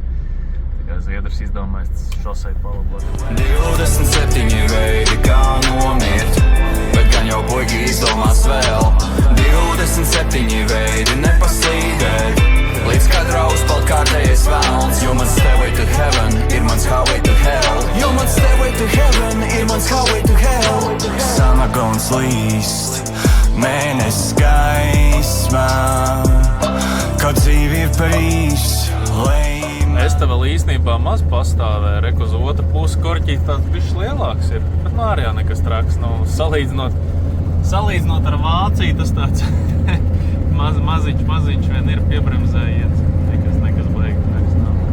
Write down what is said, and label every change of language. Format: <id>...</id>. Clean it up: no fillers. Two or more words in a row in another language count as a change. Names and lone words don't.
<lv>Tā kā Zviedrs izdomājis šosei palabot. 27 veidi, kā nomirt, bet gan jau puiki izdomās vēl. 27 veidi nepaslīdēt, līdz kadrā uzpald kārtējais velns. Jo mans</lv> <en>stairway to heaven</en> <lv>ir mans</lv> <en>highway to hell.</en> <lv>Jo mans</lv> <en>stairway to heaven</en> <lv>ir mans</lv> <en>highway to hell.</en> <lv>Samagons līst, mēnesis gaismā, kaut dzīvi ir par īsu. Es te vēl īstenībā maz pastāvēju, reku uz otru pusi korķīt tāds bišķi lielāks ir, bet arī jau nekas traks, salīdzinot ar Vāciju, tas tāds maziņš vien ir piebremzējies, nekas baigi traks nav.</lv>